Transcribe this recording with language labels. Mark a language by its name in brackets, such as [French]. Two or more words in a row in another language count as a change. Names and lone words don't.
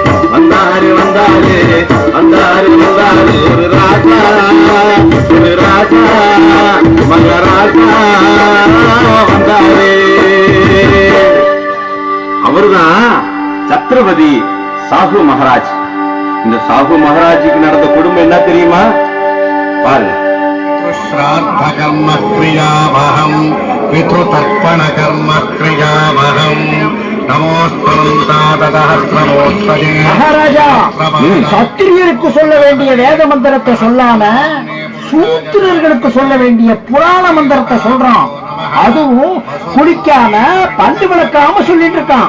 [Tamil] வந்தாரு ஒரு ராஜா மகாராஜா வந்தாரு. அவர்தான் சத்ரபதி சாஹு மகாராஜ். இந்த சாஹு மகாராஜுக்கு நடந்த கொடுமை என்ன தெரியுமா? பாருங்க. [Sanskrit] श्राद्ध कर्म क्रियावहम् पितृतर्पण कर्म क्रियावहम् [Tamil] மகாராஜா, சத்திரியருக்கு சொல்ல வேண்டிய வேத மந்திரத்தை சொல்லாம சூத்திரர்களுக்கு சொல்ல வேண்டிய புராண மந்திரத்தை சொல்றான். அதுவும் குளிக்காம பண்டு விளக்காம சொல்லிட்டு இருக்கான்.